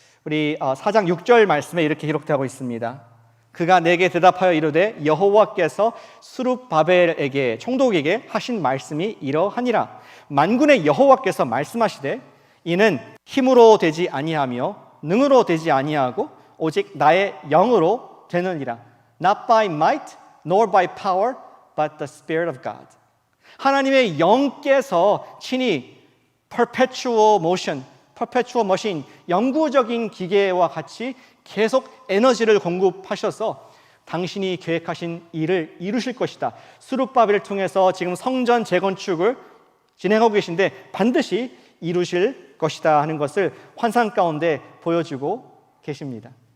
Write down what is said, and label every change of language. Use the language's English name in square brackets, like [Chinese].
[Korean] 우리 4장 6절 말씀에 이렇게 기록되고 있습니다. 그가 내게 대답하여 이르되 여호와께서 스룹바벨에게 총독에게 하신 말씀이 이러하니라. 만군의 여호와께서 말씀하시되 이는 힘으로 되지 아니하며 능으로 되지 아니하고 오직 나의 영으로 되느니라. [English] Not by might nor by power but the Spirit of God. [Korean] 하나님의 영께서 친히 perpetual machine, 영구적인 기계와 같이 계속 에너지를 공급하셔서 당신이 계획하신 일을 이루실 것이다. 스룹바벨을 통해서 지금 성전 재건축을 진행하고 계신데 반드시 이루실 것이다 하는 것을 환상 가운데 보여주고 계십니다.